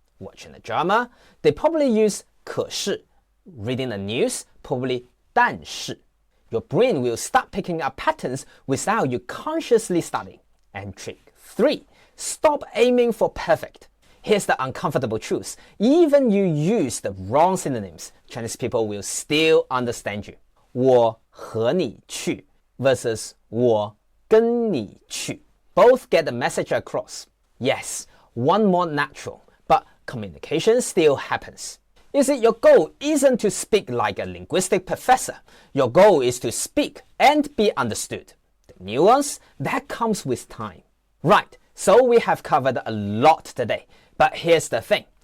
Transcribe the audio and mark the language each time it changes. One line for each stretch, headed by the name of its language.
English: Watching a drama, they probably use 可是. Reading the news, probably 但是. Your brain will start picking up patterns without you consciously studying. And trick 3, stop aiming for perfect. Here's the uncomfortable truth. Even you use the wrong synonyms, Chinese people will still understand you.
Chinese: 我和你去 versus 我跟你去.
English: Both get the message across. Yes, one more natural, but communication still happens. You see, your goal isn't to speak like a linguistic professor. Your goal is to speak and be understood. The nuance, that comes with time. Right, so we have covered a lot today. But here's the thing.